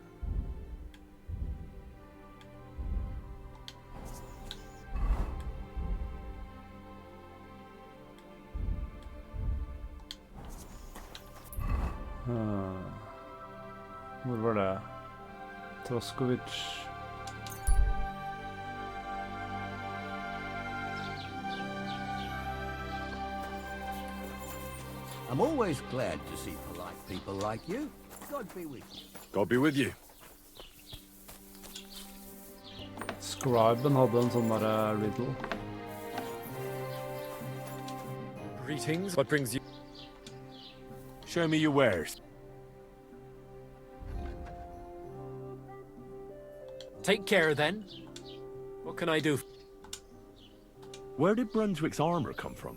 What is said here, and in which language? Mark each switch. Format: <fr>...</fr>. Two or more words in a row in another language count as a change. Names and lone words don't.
<no>Hvor var det? Troskovic.</no> <en>I'm always glad to see polite people like you. God be with you. God be with you.</en> <no>Scriben hadde en sånn der riddle.</no> <en>Greetings. What brings you? Show me your wares. Take care, then. What can I do? Where did Brunswick's armor come from?</en>